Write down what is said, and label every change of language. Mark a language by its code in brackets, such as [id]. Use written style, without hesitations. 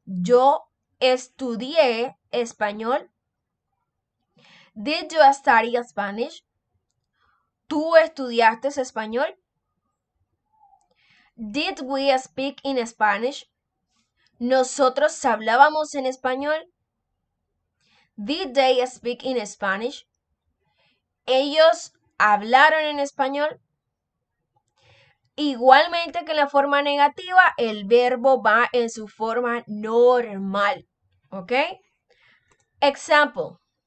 [es] Yo estudié español. [en] Did you study Spanish? [es] ¿Tú estudiaste español? [en] Did we speak in Spanish? [es] ¿Nosotros hablábamos en español? [en] Did they speak in Spanish? [es] ¿Ellos hablaron en español? Igualmente que en la forma negativa, el verbo va en su forma normal. ¿Ok? Example.